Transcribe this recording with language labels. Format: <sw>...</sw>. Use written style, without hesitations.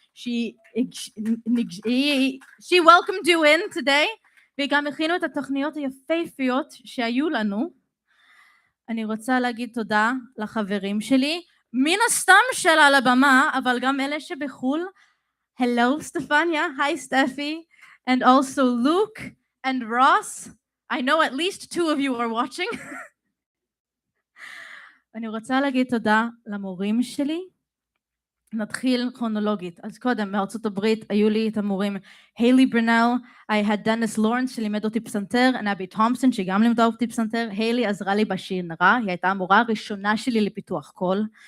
<en>She welcomed you in today,</en> <he>וגם הכינו את התוכניות היפהפיות שהיו לנו. אני רוצה להגיד תודה לחברים שלי, מן הסתם של על הבמה, אבל גם אלה שבחול.</he> <en>Hello Stefania, hi Steffi, and also Luke and Ross. I know at least 2 of you are watching.</en> <he>אני רוצה להגיד תודה למורים שלי. נתחיל כרונולוגית. אז קודם מארצות הברית היו לי את המורים היילי ברנל,</he> <en>I had</en> <he>דניס לורנס שלימד אותי פסנתר, נבי תומפסון שגם לימדה אותי פסנתר. היילי עזרה לי בשינרה, היא הייתה המורה הראשונה שלי לפיתוח קול.</he>